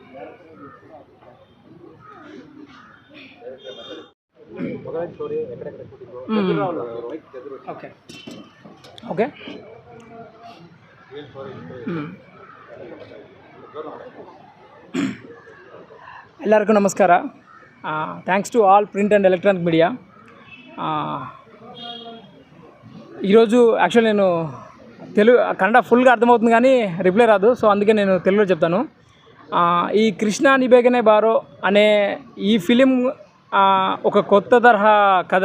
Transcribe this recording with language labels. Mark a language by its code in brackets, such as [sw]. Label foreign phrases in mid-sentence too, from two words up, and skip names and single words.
[kn] ಓಕೆ ಓಕೆ ಎಲ್ಲರಿಗೂ ನಮಸ್ಕಾರ. [en] Thanks to all print and electronic media. [te] ఈరోజు యాక్చువల్ నేను కన్నడ ఫుల్గా అర్థమవుతుంది కానీ రిప్లై రాదు. సో అందుకే నేను తెలుగులో చెప్తాను. ఈ కృష్ణని బేగనే బారో అనే ఈ ఫిలిం ఒక కొత్త తరహా కథ.